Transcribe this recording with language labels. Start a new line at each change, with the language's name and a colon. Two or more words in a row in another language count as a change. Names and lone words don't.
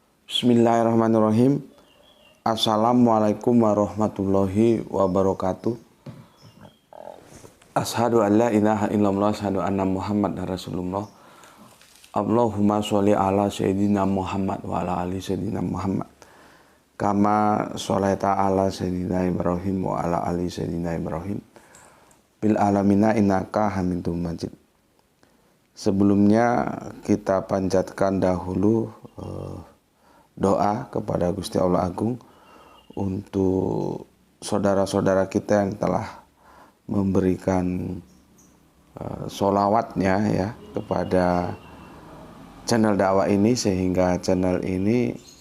Arabic: بسم الله الرحمن الرحيم. السلام عليكم ورحمة الله وبركاته. أشهد أن لا إله إلا الله، أشهد أن محمدا رسول الله. اللهم صل على سيدنا محمد وعلى آل سيدنا محمد wa ala ali sayyidina Muhammad. كما صليت على سيدنا إبراهيم وعلى آل سيدنا إبراهيم wa ala ali sayyidina Ibrahim. بالعالمين إنك حميد مجيد.
Indonesian: Sebelumnya kita panjatkan dahulu doa kepada Gusti Allah Agung untuk saudara-saudara kita yang telah memberikan sholawatnya ya kepada channel dakwah ini, sehingga channel ini